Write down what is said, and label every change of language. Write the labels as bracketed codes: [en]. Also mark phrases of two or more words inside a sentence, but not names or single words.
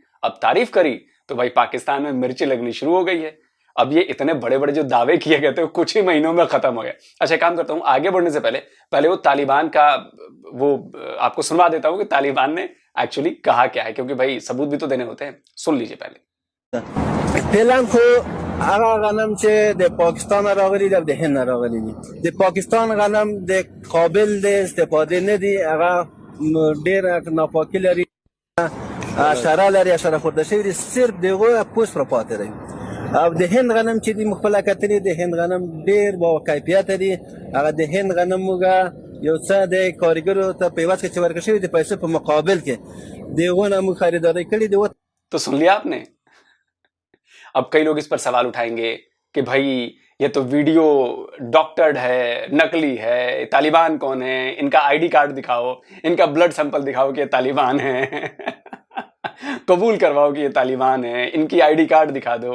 [hi] अब तारीफ करी तो भाई पाकिस्तान में मिर्ची लगनी शुरू हो गई है। अब ये इतने बड़े बड़े जो दावे किए गए थे वो कुछ ही महीनों में खत्म हो गया। अच्छा काम करता हूं, आगे बढ़ने से पहले वो तालिबान का वो आपको सुनवा देता हूं कि तालिबान ने एक्चुअली कहा क्या है, क्योंकि भाई सबूत भी तो देने होते हैं। सुन लीजिए पहले। [ps] فعلا خو هغه غنم چې د پاکستان راغلي د هند راغلي دي، د پاکستان غنم د قابل د استفاده نه دي، هغه ډېر ناپاکي لري، حشره لري، حشره خورده شوي دي، صرف دغه پوست پر پاتې دی. او د هند غنم چې د مخبله کتنې د هند غنم ډېر با کیفیت دي، هغه د هند غنم موږ یو څه د کارګرو ته په عوض کې چې ورکړل شوي د پیسو په مقابل کې دغه نه موږ خریداري کړې دي. [hi] तो सुन लिया आपने। अब कई लोग इस पर सवाल उठाएंगे कि भाई ये तो [en] video doctored [hi] है, नकली है, तालिबान कौन है, इनका [en] ID card [hi] दिखाओ, इनका [en] blood sample [hi] दिखाओ कि ये तालिबान है कबूल करवाओ कि ये तालिबान है, इनकी [en] ID card [hi] दिखा दो।